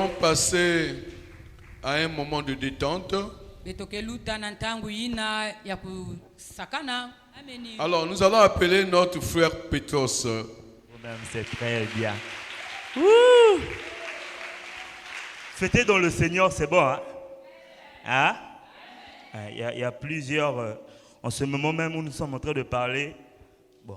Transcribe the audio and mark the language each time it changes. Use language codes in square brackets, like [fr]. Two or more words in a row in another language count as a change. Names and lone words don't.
[fr] passer à un moment de détente. [kg] betokeluta na ntango ina ya kusakana. Ameni. [fr] Alors, nous allons appeler notre frère Petros. Vous-même, c'est très bien. Ouh! Fêter dans le Seigneur, c'est bon, hein? Hein? Il y a plusieurs... en ce moment même où nous sommes en train de parler, bon.